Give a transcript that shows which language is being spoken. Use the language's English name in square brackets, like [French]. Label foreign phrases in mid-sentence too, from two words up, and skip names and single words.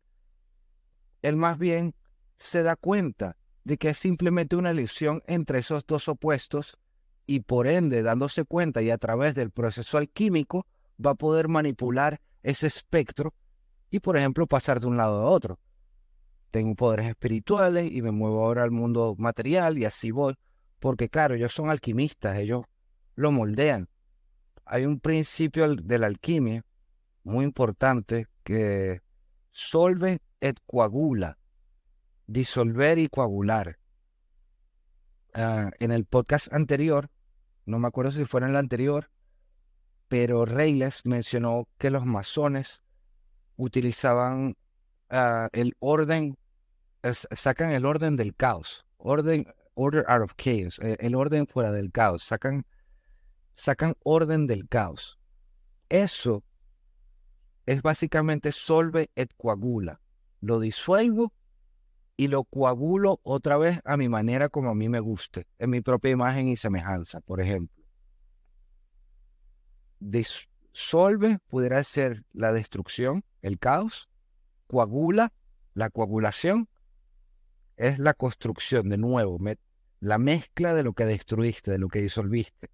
[Spanish] Él más bien se da cuenta de que es simplemente una ilusión entre esos dos opuestos, y por ende, dándose cuenta y a través del proceso alquímico, va a poder manipular ese espectro y, por ejemplo, pasar de un lado a otro. Tengo poderes espirituales y me muevo ahora al mundo material y así voy, porque claro, ellos son alquimistas, ellos lo moldean. Hay un principio de la alquimia muy importante que [Latin] solve et coagula, [Spanish] disolver y coagular. En el podcast anterior, no me acuerdo si fue en el anterior, pero Reyles mencionó que los masones utilizaban el orden, sacan el orden del caos, [English] order out of chaos, [Spanish] el orden fuera del caos, sacan orden del caos. Eso es básicamente [Latin] solve et coagula. [Spanish] Lo disuelvo y lo coagulo otra vez a mi manera, como a mí me guste, en mi propia imagen y semejanza, por ejemplo. Disolve pudiera ser la destrucción, el caos. Coagula, la coagulación, es la construcción de nuevo, la mezcla de lo que destruiste, de lo que disolviste.